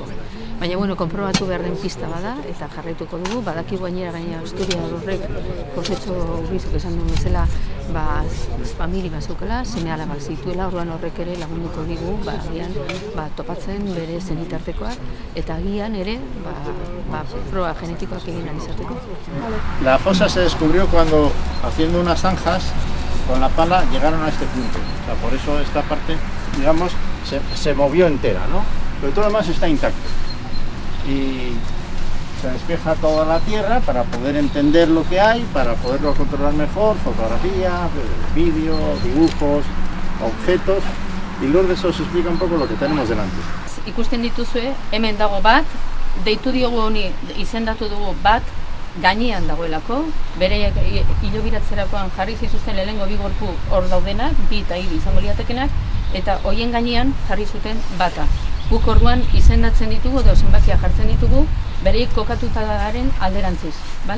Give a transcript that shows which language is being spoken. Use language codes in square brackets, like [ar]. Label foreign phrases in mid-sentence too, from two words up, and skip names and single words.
[eu] Baina, konprobatu behar den pista bada, eta jarraituko dugu, badakigu gainera Asturiar horrek, Josetxo Ubizok esan duen bezala, famili bat zeukela, seme-alabak zituela, orduan horrek ere lagunduko digu, agian topatzen bere zenitartekoak, eta agian ere, proba genetikoak egin izateko. [es] La fosa se descubrió cuando, haciendo unas zanjas, con la pala llegaron a este punto. O sea, por eso esta parte, digamos, se movió entera, ¿no? Pero todo lo demás está intacto. Y se despeja toda la tierra para poder entender lo que hay, para poderlo controlar mejor, fotografías, vídeos, dibujos, objetos, y luego de eso se explica un poco lo que tenemos delante. [eu] Ikusten dituzue, hemen dago bat, deitu diogu honi izendatu dugu bat, gainean dagoelako, bere hilobiratzerakoan jarri zituzten lehenengo 2 gorpu hor daudenak, 2 eta 3 izango liatekenak, eta hoien gainean jarri zuten bata. Guk orduan izendatzen ditugu, edo zenbakia jartzen ditugu, bereik kokatutaren alderantziz, bale?